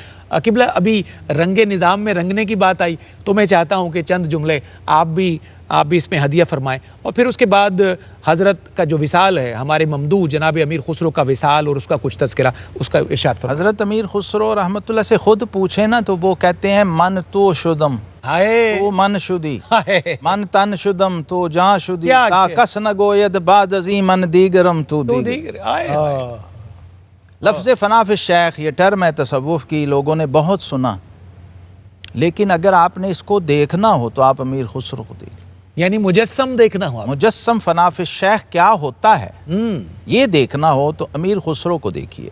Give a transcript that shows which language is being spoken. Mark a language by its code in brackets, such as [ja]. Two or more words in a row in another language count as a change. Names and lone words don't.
[ur] قبلہ، ابھی رنگ نظام میں رنگنے کی بات آئی تو میں چاہتا ہوں کہ چند جملے آپ بھی اس میں ہدیہ فرمائیں، اور پھر اس کے بعد حضرت کا جو وصال ہے، ہمارے ممدوح جناب امیر خسرو کا وصال اور اس کا کچھ تذکرہ، اس کا ارشاد فرمائیں۔ حضرت امیر خسرو رحمۃ اللہ سے خود پوچھیں نا تو وہ کہتے ہیں [fa] من تو شدم تو من شدی، من تن شدم تو جان شدی، تا کس نہ گوید بعد ازیں من دیگرم تو دیگر۔ [ur] لفظ [ar] فنا فی الشیخ، [ur] یہ ٹرم ہے تصوف کی، لوگوں نے بہت سنا، لیکن اگر آپ نے اس کو دیکھنا ہو تو آپ امیر خسرو کو دیکھیں، یعنی مجسم دیکھنا ہوا، مجسم [ar] فنا فی الشیخ [ur] کیا ہوتا ہے یہ دیکھنا ہو تو امیر خسرو کو دیکھیے۔